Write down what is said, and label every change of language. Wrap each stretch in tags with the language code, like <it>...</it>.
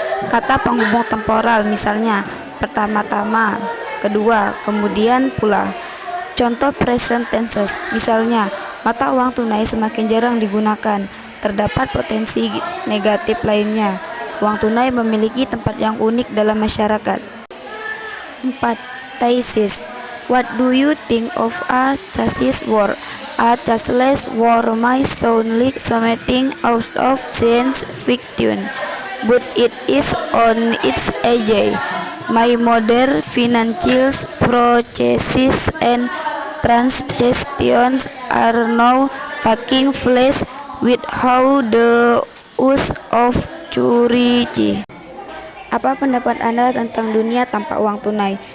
<id>Kata penghubung temporal, misalnya, pertama-tama, kedua, kemudian pula. Contoh present tenses, misalnya, mata uang tunai semakin jarang digunakan. Terdapat potensi negatif lainnya. Uang tunai memiliki tempat yang unik dalam masyarakat.</id> <en>4. Thesis. What do you think of a cashless world? A cashless world might sound like something out of science fiction, but it is on its edge. My modern financial processes and transactions are now taking place without the use of currency.</en> <id>Apa pendapat Anda tentang dunia tanpa uang tunai?</id>